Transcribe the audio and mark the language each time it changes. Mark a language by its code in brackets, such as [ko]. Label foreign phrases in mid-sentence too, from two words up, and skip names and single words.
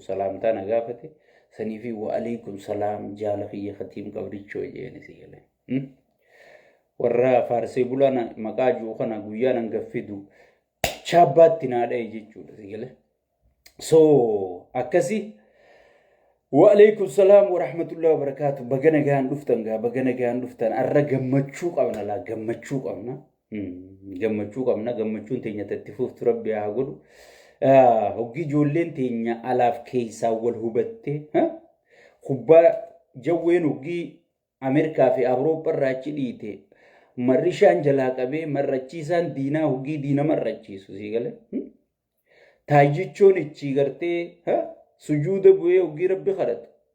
[om] salaamtaa na gaafate sanii fi [ar] وعليكم السلام [om] jaala kiyya tiim qabrichoo jeeni sii gale warra faarsee bulaan maqaa juu kana guyyaa nan gaffidu chaabbaatti naadhae jechuudha sii gale so akasi [ar] وعليكم السلام ورحمة الله وبركاته [om] bagana gaan duftan arra gammachuu qabna la gammachuu qabna gammachuun teenya tattifuuf rabbi haa godhu hoggi ijoolleen teenya alaaf keeysaa wal hubatte kubbaa jawween hoggi Ameerikaa fi Awurooppaa irraa achi dhiite marrishaan jalaa qabee marrachiisaan diinaa hoggi diina marrachiisu sii gale taayichoon ichi gartee sujuuda bu'ee hogii rabbi kadhatu